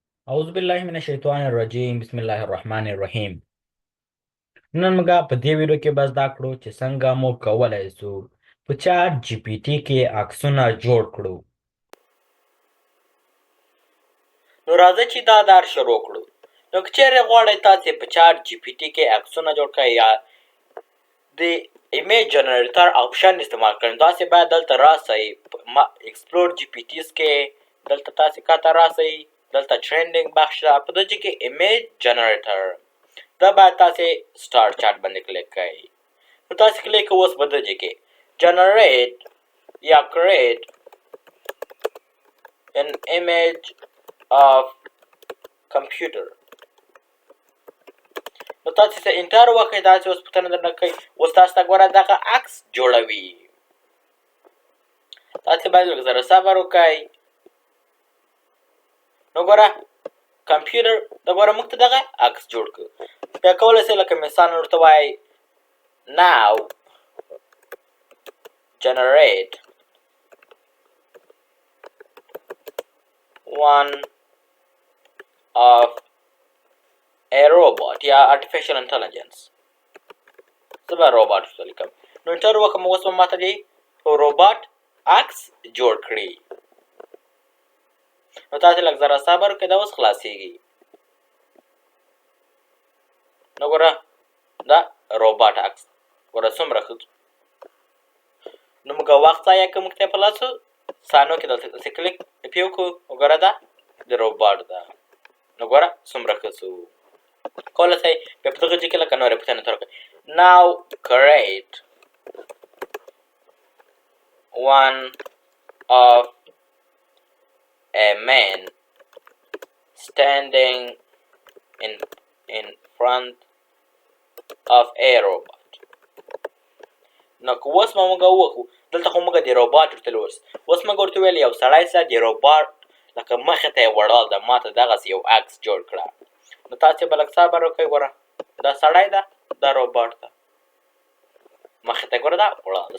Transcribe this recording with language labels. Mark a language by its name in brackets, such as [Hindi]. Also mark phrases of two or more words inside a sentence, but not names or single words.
[Arabic] اعوذ بالله من الشیطان الرجیم بسم الله الرحمن الرحیم [Pashto] نن موږ په دې ویډیو کې به زده کړو چې څنګه موږ کولی شو په چاټ جی پی ټي کې عکسونه جوړ کړو. نو راځئ چې دا دار شروع کړو. نو که چیرې غواړئ تاسې په چاټ جی پی ټي کې عکسونه جوړ کړئ یا د [English] image generator option [Pashto] استعمال کړئ، تاسې باید دلته راسئ [English] Explore GPTs [Pashto] کې دلته تاسې کاته راسئ، دلته ټرینډینګ بخش ده، په دې کې [English] image generator [Pashto] دا باید تاسې [English] start chat [Pashto] باندې کلیک کړئ. نو تاسې کلیک کوئ، اوس په دې کې جنریټ یا کریټ [English] an image of computer. [Pashto] نو تاسې ته انټر وکړئ، داسې اوس پوښتنه درنه کوي، اوس تاسو ته ګوره دغه عکس جوړوي. تاسې باید لږ ذره صبر وکړئ. نو ګوره کمپیوټر د ګوره موږ ته دغه عکس جوړ کړو. بیا کولی شئ لکه مثال ورته وایئ [English] now generate one of a robot [Pashto] یا [English] artificial intelligence. [Pashto] زه به روباټ ورته لیکم. نو انټر وکړم، اوس به ماته دې روباټ عکس جوړ کړي. نو تاسې لږ ذره صبر وکړئ، دا اوس خلاصېږي. نو ګوره دا روباټ عکس ګوره څومره ښه. نو موږ وخت ضایع کوو، موږ ته یې په لاسو ثانیو کې دلته داسې کلیک پې وکړو. وګوره دا د روباټ ده. نو ګوره څومره ښه څه وو. کولی شئ بیا په دغه ځای کې لکه نورې پوښتنې ته وکړئ [English] now create one of a man standing in front of a robot. [Pashto] نو که اوس به موږ وکړو، دلته خو موږ د روباټ ورته ویل، اوس موږ ورته ویل یو سړی سره د روباټ لکه مخې ته یې وړل ده، ما ته دغسې یو عکس جوړ کړه. نو تاسې به لږ صبر وکړئ. ګوره دا سړی ده، دا روباټ ده، مخې ته یې ګوره دا وړل ده.